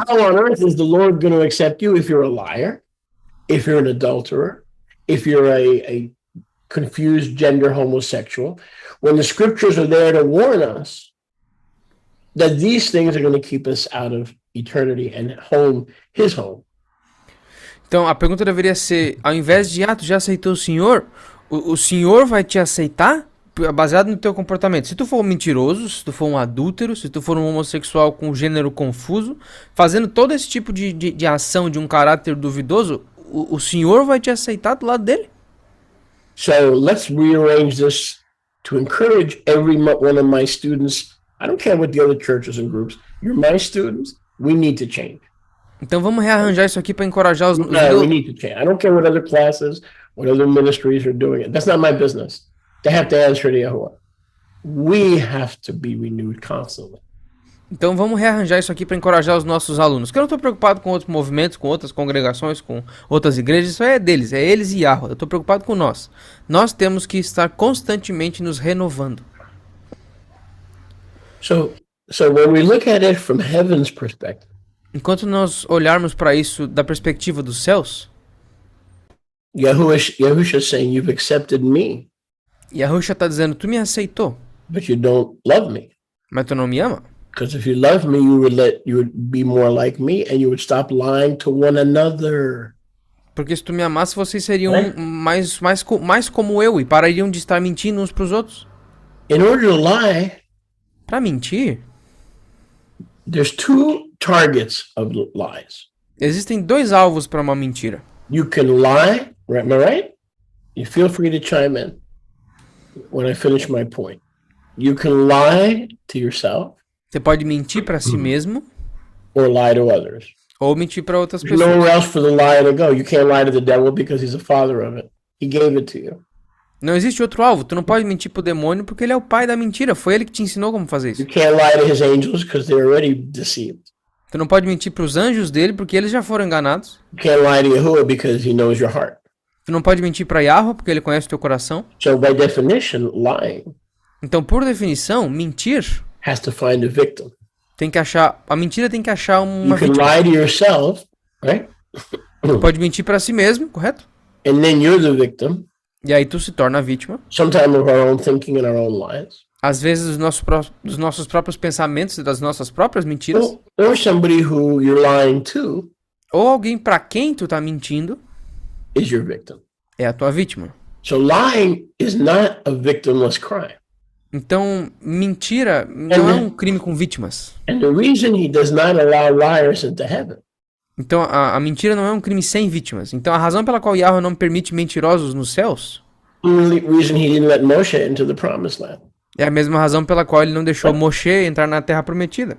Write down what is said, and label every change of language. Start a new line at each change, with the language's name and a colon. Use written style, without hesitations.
English: How on earth is the Lord going to accept you if you're a liar, if you're an adulterer, if you're a confused gender homosexual, when the scriptures are there to warn us that these things are going to keep us out of eternity and his home.
Portuguese: Então, a pergunta deveria ser, ao invés de, tu já aceitou o Senhor? O Senhor vai te aceitar baseado no teu comportamento. Se tu for um mentiroso, se tu for um adúltero, se tu for um homossexual com gênero confuso, fazendo todo esse tipo de ação de um caráter duvidoso, o Senhor vai te aceitar do lado dele?
English: So let's rearrange this to encourage every one of my students. I don't care what the other churches and groups, you're my students, we need to change.
Portuguese: Então vamos rearranjar isso aqui para encorajar os
English: No, we need to change. I don't care what other classes, what other ministries are doing. That's not my business. They have to answer to Yahuwah. We have to be renewed constantly.
Portuguese: Então vamos rearranjar isso aqui para encorajar os nossos alunos. Que eu não estou preocupado com outros movimentos, com outras congregações, com outras igrejas. Isso é deles, é eles e Yahweh. Eu estou preocupado com nós. Nós temos que estar constantemente nos renovando.
English: So when we look at it from heaven's perspective,
Portuguese: Enquanto nós olharmos para isso da perspectiva dos céus,
English: Yahushua is saying, you've accepted me,
Portuguese: Yahusha está dizendo, tu me aceitou,
English: but you don't love me.
Portuguese: mas tu não me ama?
English: Because if you love me, you would be more like me and you would stop lying to one another.
Portuguese: Porque se tu me amasse, vocês seriam mais como eu e parariam de estar mentindo uns para os outros.
English: In order to lie,
Portuguese: Para mentir,
English: there's two targets of lies.
Portuguese: existem dois alvos para uma mentira.
English: You can lie, am I right? You feel free to chime in when I finish my point. You can lie to yourself
Portuguese: Você pode mentir para si mesmo
English: or lie to others.
Portuguese: ou mentir para outras
English: There's
Portuguese: pessoas.
English: nowhere else for the lie to go. You can't lie to the devil because he's the father of it. He gave it to you.
Portuguese: Não existe outro alvo. Tu não pode mentir pro demônio porque ele é o pai da mentira. Foi ele que te ensinou como fazer isso.
English: You can't lie to his angels because they're already deceived.
Portuguese: Tu não pode mentir pros anjos dele porque eles já foram enganados.
English: You can't lie to Yahuwah because he knows your heart.
Portuguese: Tu não pode mentir pra Yahweh porque ele conhece o teu coração.
English: So by definition, lying
Portuguese: Então, por definição, mentir
English: has to find a victim.
Portuguese: tem que achar... A mentira tem que achar uma
English: You can
Portuguese: vítima.
English: lie to yourself, right?
Portuguese: Tu pode mentir pra si mesmo, correto?
English: And then you're the victim,
Portuguese: E aí tu se torna a vítima.
English: sometimes of our own thinking and our own lies.
Portuguese: Às vezes dos nossos próprios pensamentos e das nossas próprias mentiras.
English: Or somebody who you're lying to
Portuguese: Ou alguém pra quem tu tá mentindo
English: is your victim.
Portuguese: é a tua vítima.
English: So lying is not a victimless crime.
Portuguese: Então, mentira não é um crime com vítimas.
English: And the reason he does not allow liars into heaven
Portuguese: Então, a mentira não é um crime sem vítimas. Então, a razão pela qual Yahweh não permite mentirosos nos céus,
English: only reason he didn't let Moshe into the promised land.
Portuguese: É a mesma razão pela qual ele não deixou Moshe entrar na Terra Prometida.